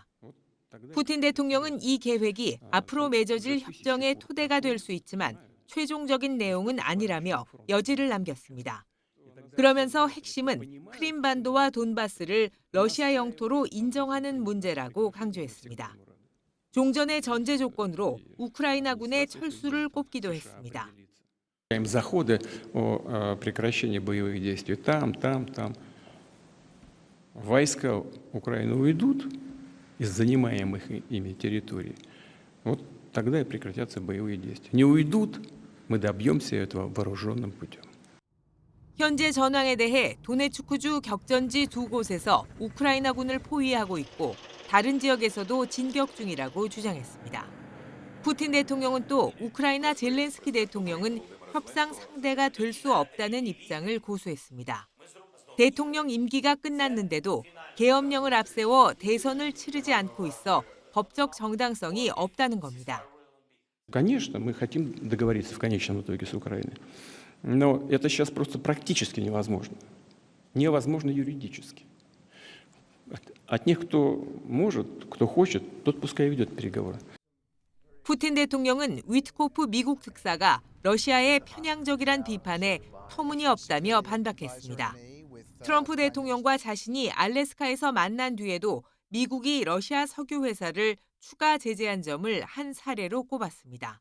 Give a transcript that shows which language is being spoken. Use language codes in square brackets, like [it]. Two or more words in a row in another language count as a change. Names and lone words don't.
[ko] 푸틴 대통령은 이 계획이 앞으로 맺어질 협정의 토대가 될 수 있지만 최종적인 내용은 아니라며 여지를 남겼습니다. 그러면서 핵심은 크림반도와 돈바스를 러시아 영토로 인정하는 문제라고 강조했습니다. 종전의 전제 조건으로 우크라이나군의 철수를 꼽기도 했습니다. [ru] Заходы о прекращении боевых действий там. Войска Украины уйдут из занимаемых ими территорий. Вот тогда и прекратятся боевые действия. Не уйдут, мы добьемся этого вооруженным путем. [ko] 현재 전황에 대해 도네츠크주 격전지 두 곳에서 우크라이나군을 포위하고 있고 다른 지역에서도 진격 중이라고 주장했습니다. 푸틴 대통령은 또 우크라이나 젤렌스키 대통령은 협상 상대가 될 수 없다는 입장을 고수했습니다. 대통령 임기가 끝났는데도 계엄령을 앞세워 대선을 치르지 않고 있어 법적 정당성이 없다는 겁니다. [ru] Конечно, мы хотим договориться в конечном итоге с Украиной. Но это сейчас просто практически невозможно. Невозможно юридически. От них, кто может, кто хочет, тот пускай ведет переговоры. [ko] 푸틴 대통령은 위트코프 미국 특사가 러시아의 편향적이란 비판에 터무니없다며 반박했습니다. 트럼프 대통령과 자신이 알래스카에서 만난 뒤에도 미국이 러시아 석유 회사를 추가 제재한 점을 한 사례로 꼽았습니다.